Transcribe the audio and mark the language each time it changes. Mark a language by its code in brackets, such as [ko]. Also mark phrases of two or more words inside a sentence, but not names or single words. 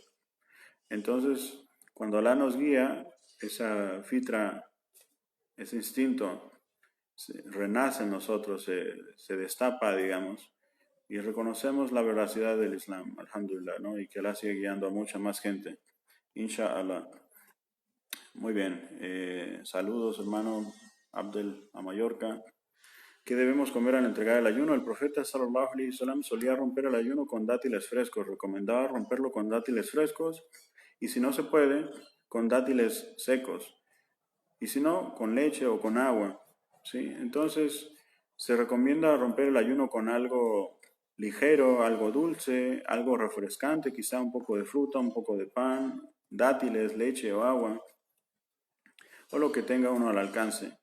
[es] Entonces, cuando Alá nos guía, esa fitra, ese instinto, renace en nosotros, se destapa, digamos, y reconocemos la veracidad del Islam, alhamdulillah, ¿no? Y que Alá sigue guiando a mucha más gente, inshallah. Muy bien, saludos hermano Abdel a Mallorca. ¿Qué debemos comer al entregar el ayuno? El profeta [ar] صلى الله عليه وسلم [es] solía romper el ayuno con dátiles frescos, recomendaba romperlo con dátiles frescos y si no se puede, con dátiles secos y si no, con leche o con agua, ¿sí? Entonces, se recomienda romper el ayuno con algo ligero, algo dulce, algo refrescante, quizá un poco de fruta, un poco de pan, dátiles, leche o agua, o lo que tenga uno al alcance.